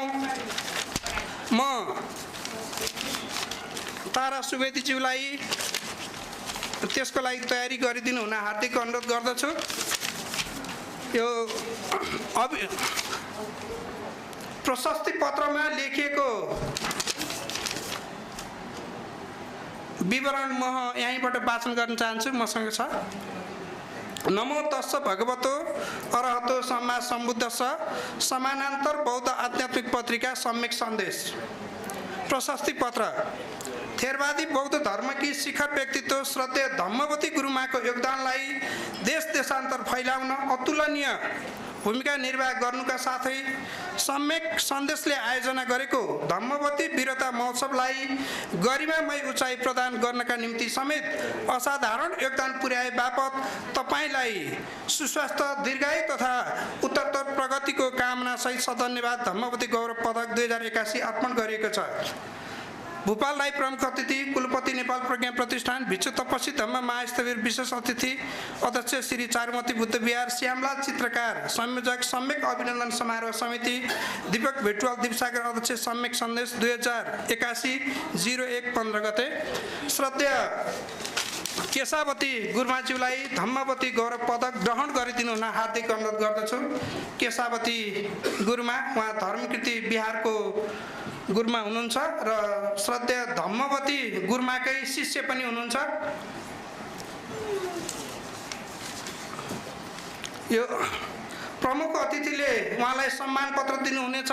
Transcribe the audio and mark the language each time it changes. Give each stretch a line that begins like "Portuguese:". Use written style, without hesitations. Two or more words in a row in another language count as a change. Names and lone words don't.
Nepali: म तारा सुवेदीज्यूलाई त्यसको लागि तयारी गरिदिनु हुन हार्दिक अनुरोध गर्दछु। यो प्रशस्ति पत्रमा लेखिएको विवरण म यहीँबाट वाचन गर्न चाहन्छु। मसँग छ।
Pali: नमो तस्स भगवतो अरहतो सम्मा सम्बुद्धस्स
Nepali: समानान्तर बौद्ध आध्यात्मिक पत्रिका सम्यक सन्देश। प्रशस्ति पत्र थेरवादी बौद्ध धर्मकी शिखर व्यक्तित्व श्रद्धेय धम्मवती गुरुमाको योगदानलाई देश देशान्तर फैलाउन अतुलनीय भूमिका निर्वाह गर्नुका साथै सम्यक सन्देशले आयोजना गरेको धम्मवती वीरता महोत्सवलाई गरिमामय उचाइ प्रदान गर्नका निम्ति समेत असाधारण योगदान पुर्याए बापत तपाईलाई सुस्वास्थ्य दीर्घायु तथा उत्तरोत्तर प्रगतिको कामना सहित सधन्यवाद धम्मवती गौरव पदक 2081 अर्पण गरिएको छ। भूपाल राई प्रमुख अतिथि कुलपति नेपाल प्रज्ञा प्रतिष्ठान भिक्षु तपस्वी धम्म महास्थवीर विशेष अतिथि अध्यक्ष श्री चारुमती बुद्ध विहार श्यामलाल चित्रकार संयोजक सम्यक अभिनन्दन समारोह समिति दीपक भेटवाल दिपसागर अध्यक्ष सम्यक सन्देश 2081 01-15 गते। श्रद्धेय केशावती गुरुमाज्यूलाई धम्मवती गौरव पदक ग्रहण गरिदिनु हुन हार्दिक अनुरोध गर्दछु। केशावती गुरुमा उहाँ धर्मकृति बिहारको गुरुमा हुनुहुन्छ र श्रद्धेय धम्मवती गुरुमाकै शिष्य पनि हुनुहुन्छ। यो प्रमुख अतिथिले उहाँलाई सम्मान पत्र दिनुहुनेछ।